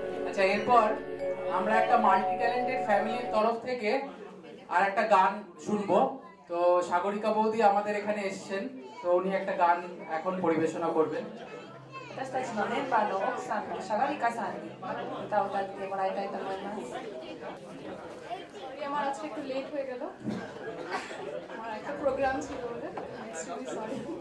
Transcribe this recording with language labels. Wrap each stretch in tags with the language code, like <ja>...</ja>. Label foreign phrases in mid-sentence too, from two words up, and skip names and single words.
<bn>আচ্ছা, এরপর আমরা একটা মাল্টি ট্যালেন্টেড ফ্যামিলির তরফ থেকে আর একটা গান শুনবো। তো সাগরিকা বৌদি আমাদের এখানে এসেছেন, তো উনি একটা গান এখন পরিবেশনা করবেন।</bn> <ja>私たちのメンバーの奥さんのシャガリカさんに歌を歌ってもらいたいと思います。</ja> <bn>আমার আজকে একটু লেট হয়ে গেল, আমার একটা প্রোগ্রাম ছিল বলে সরি।</bn>